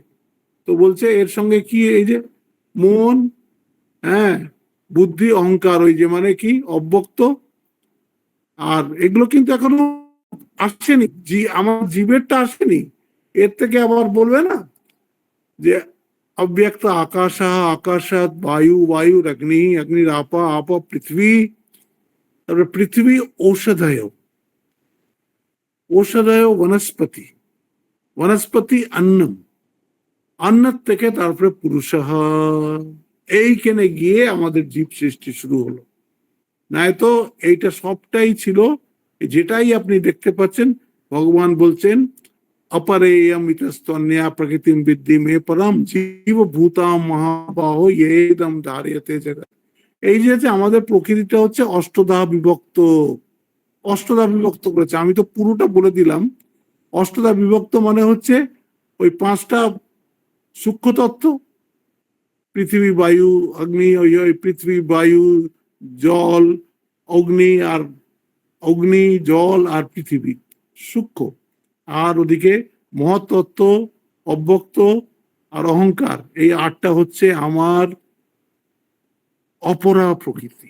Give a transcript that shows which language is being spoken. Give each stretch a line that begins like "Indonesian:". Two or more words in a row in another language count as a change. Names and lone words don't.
Bangla: তো বলছে এর সঙ্গে কি, এই যে মন, হ্যাঁ, বুদ্ধি, অহংকার, ওই যে মানে কি অব্যক্ত, আর এগুলো কিন্তু এখনো আসেনি, আমার জীবেরটা আসেনি। এর থেকে আবার বলবে না যে
Sanskrit: अव्यक्त आकाश आकाशात वायु वायु अग्नि अग्निरापा आप पृथ्वी,
Bangla: তারপরে পৃথিবী
Sanskrit: ঔষধয়, ঔষধয় বনস্পতি, বনস্পতি অন্নম,
Bangla: অন্ন থেকে তারপরে পুরুষ, এইখানে গিয়ে আমাদের জীব সৃষ্টি শুরু হলো। নাই তো এইটা সবটাই ছিল, যেটাই আপনি দেখতে পাচ্ছেন ভগবান বলছেন
Sanskrit: अपरेयम इतस्तन्या प्रकृतिम विद्धि में परम जीव भूताम महाबाहो येदम धार्यते जगत।
Bangla: এই যে আমাদের প্রকৃতিটা হচ্ছে অষ্টদা বিভক্ত, অষ্টদা বিভক্ত করেছে। আমি তো পুরোটা বলে দিলাম। অষ্টদা বিভক্ত মানে হচ্ছে ওই পাঁচটা সূক্ষ্ম তত্ত্ব, পৃথিবী বায়ু অগ্নি, ওই পৃথিবী বায়ু জল, অগ্নি আর অগ্নি জল আর পৃথিবী সূক্ষ্ম, আর ওদিকে মহত্তত্ত্ব, অব্যক্ত আর অহংকার, এই আটটা হচ্ছে আমার অপরা প্রকৃতি।